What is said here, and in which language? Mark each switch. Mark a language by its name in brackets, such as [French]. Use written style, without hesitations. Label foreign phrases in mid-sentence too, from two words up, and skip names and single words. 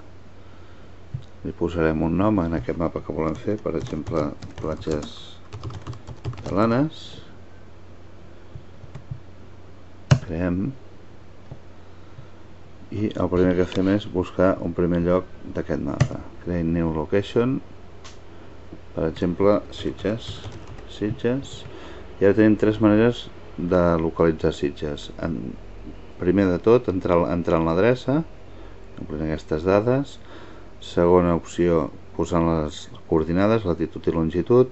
[Catalan] Li posarem un nom en aquest mapa que volem fer, per exemple platges catalanes. Creem i el primer que fem és buscar un primer lloc d'aquest mapa. [English] Create new location, [Catalan] per exemple Sitges. I ara tenim tres maneres de localitzar Sitges. Primer de tot, entrar en l'adreça, omplint aquestes dades. Segona opció, posant les coordinades, latitud i longitud.